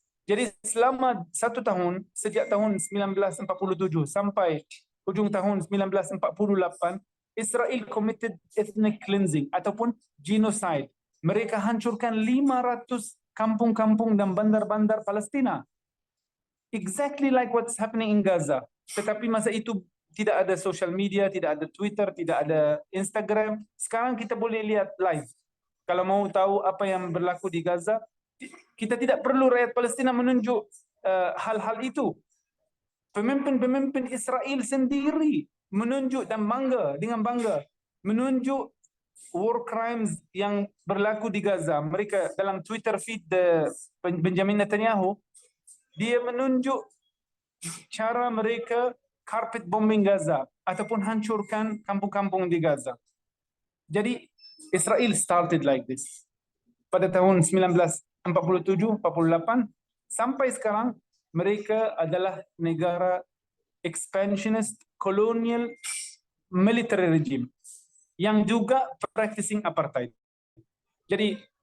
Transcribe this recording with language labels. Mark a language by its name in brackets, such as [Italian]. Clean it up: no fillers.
[Malay] Jadi selama 1 tahun, sejak tahun 1947 sampai ujung tahun 1948, Israel [English] committed ethnic cleansing [Malay] ataupun genocide. Mereka hancurkan 500 kampung-kampung dan bandar-bandar Palestina. [English] Exactly like what's happening in Gaza. [Malay] Tetapi masa itu tidak ada social media, tidak ada Twitter, tidak ada Instagram. Sekarang kita boleh lihat live. Kalau mau tahu apa yang berlaku di Gaza, kita tidak perlu rakyat Palestina menunjuk hal-hal itu. Pemimpin-pemimpin Israel sendiri menunjuk dan dengan bangga menunjuk war crimes yang berlaku di Gaza. Mereka dalam Twitter feed Benjamin Netanyahu, dia menunjuk cara mereka carpet bombing Gaza ataupun hancurkan kampung-kampung di Gaza. [English] Jadi Israel started like this. [Malay] Pada tahun 1947-48 sampai sekarang mereka adalah negara [English] expansionist colonial military regime [Malay] yang juga [English] practicing apartheid. [Malay] Jadi